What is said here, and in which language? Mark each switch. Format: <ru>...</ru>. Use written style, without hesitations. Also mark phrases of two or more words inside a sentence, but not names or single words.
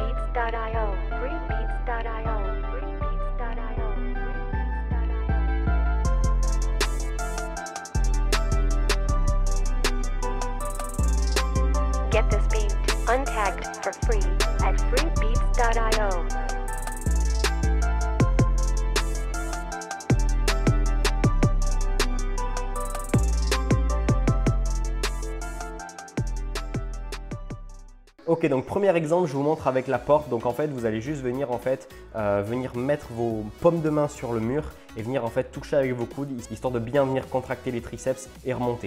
<en>freebeats.io, freebeats.io, freebeats.io, freebeats.io. Get this beat untagged for free at freebeats.io.</en> <fr>Ok, donc premier exemple, je vous montre avec la porte. Donc en fait, vous allez juste venir venir mettre vos paumes de main sur le mur et venir en fait toucher avec vos coudes, histoire de bien venir contracter les triceps et remonter.</fr>